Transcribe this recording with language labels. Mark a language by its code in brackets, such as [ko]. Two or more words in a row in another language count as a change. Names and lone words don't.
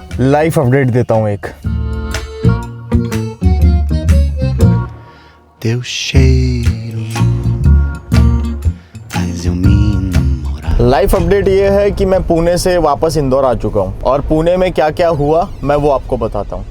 [hi] लाइफ अपडेट देता हूँ एक। [pt] Teu cheiro faz eu me namorar. [hi] लाइफ अपडेट ये है कि मैं पुणे से वापस इंदौर आ चुका हूँ और पुणे में क्या क्या हुआ मैं वो आपको बताता हूँ।